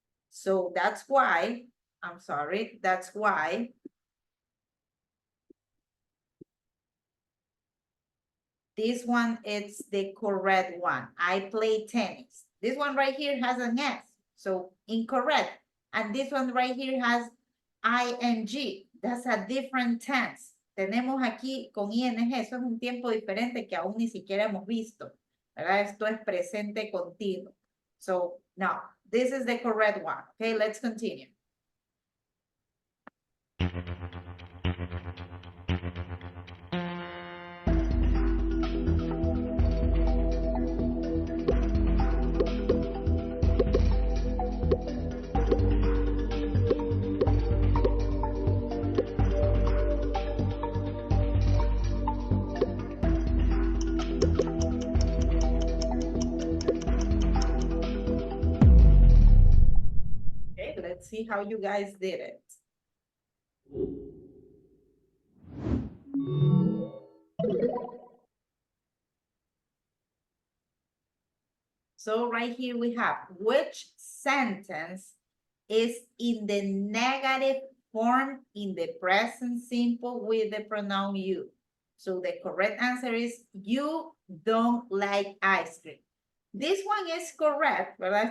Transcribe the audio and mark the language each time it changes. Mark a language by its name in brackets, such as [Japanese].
[English] So that's why, I'm sorry, that's why this one is the correct one. I play tennis. This one right here has an S, so incorrect. And this one right here has ing. That's a different tense. [Spanish] Tenemos aquí con ing, eso es un tiempo diferente que aún ni siquiera hemos visto, ¿verdad? Esto es presente continuo. [English] So now, this is the correct one. Okay, let's continue. Let's see how you guys did it. So right here we have, which sentence is in the negative form in the present simple with the pronoun you? So the correct answer is, you don't like ice cream. This one is correct, [Spanish] ¿verdad?